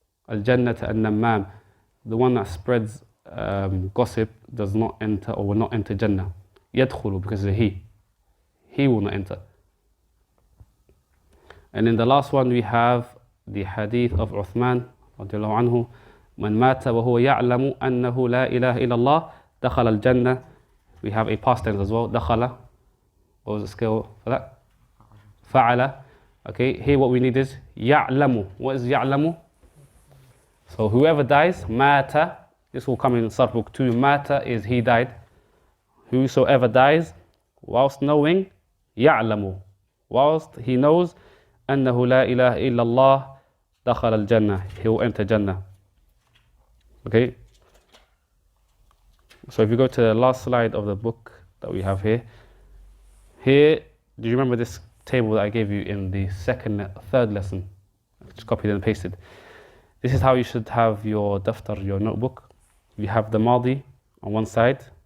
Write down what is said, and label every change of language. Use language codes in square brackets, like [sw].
[ar] الجنة النمام. [en] The one that spreads gossip does not enter or will not enter Jannah. يدخل because it's a he. He will not enter. And in the last one we have the hadith of Uthman [ar] رضي الله عنه. من مات وهو يعلم أنه لا إله إلا الله دخل الجنة. [en] We have a past tense as well. [ar] دخل. [en] What was the scale for that? [ar] فعل. [en] Okay, here what we need is [ar] يعلم. [en] What is يعلم? So whoever dies, [ar] مات. [en] This will come in Sarf book 2. [ar] مات [en] is he died. Whosoever dies whilst knowing [ar] يعلم. [en] Whilst he knows [ar] أنه لا إله إلا الله دخل الجنة. [en] He will enter Jannah. Okay. So if you go to the last slide of the book that we have here. Here, do you remember this table that I gave you in the third lesson? I just copied and pasted. This is how you should have your daftar, your notebook. You have the madi on one side.